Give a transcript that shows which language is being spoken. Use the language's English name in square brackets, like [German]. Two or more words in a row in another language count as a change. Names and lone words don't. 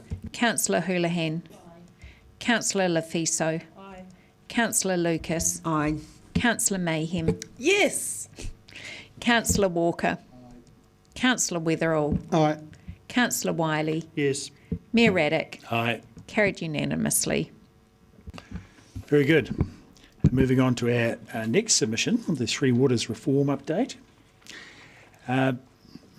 [English] Councillor Houlihan. Councillor Lafiso. Aye. Councillor Lucas. Aye. Councillor Mayhem. Yes. Councillor Walker. Councillor Weatherall. Aye. Councillor Wiley. Yes. Mayor Raddick. Aye. Carried unanimously. Very good. Moving on to our next submission, the Three Waters Reform Update.